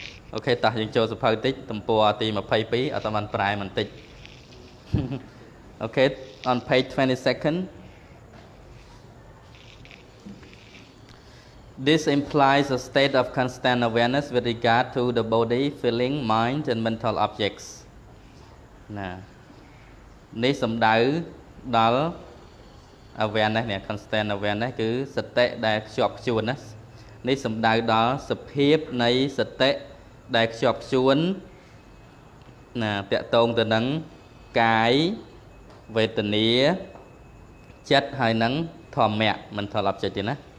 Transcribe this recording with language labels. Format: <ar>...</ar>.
<km>Okay, taយើងចូលសភៅតិចទំព័រទី22អត់បានប្រែបន្តិច</km> <en>Okay, on page 22nd. This implies a state of constant awareness with regard to the body, feeling, mind, and mental objects.</en> <km>ណានេះសំដៅដល់ awareness នេះ</km> <en>constant awareness</en> <km>គឺសតិដែលខ្ជាប់ខ្ជួនណានេះសំដៅដល់សភាពនៃសតិដែលខ្ជាប់ខ្ជួនណាតកតងទៅនឹងកាយវេទនាចិត្តហើយនឹងធម្មៈមិនថលប់ចិត្តទេណា</km>